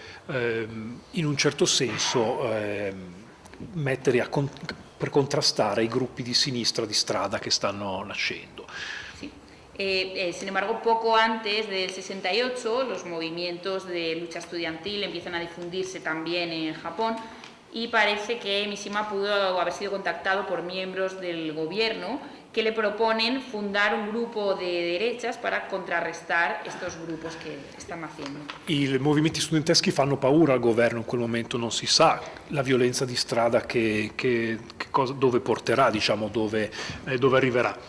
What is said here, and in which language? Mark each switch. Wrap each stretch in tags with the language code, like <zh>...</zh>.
<it>in un certo senso mettere per contrastare i gruppi di sinistra di strada che stanno nascendo.</it> <es>Sí. Sin embargo, poco antes del 68, los movimientos de lucha estudiantil empiezan a difundirse también en Japón y parece que Mishima pudo haber sido contactado por miembros del gobierno que le proponen fundar un gruppo di derechas para contrarrestar estos grupos</es> <it>che stanno</it> <es>haciendo.</es> <it>I movimenti studenteschi fanno paura al governo in quel momento, non si sa la violenza di strada dove porterà, diciamo, dove arriverà.</it>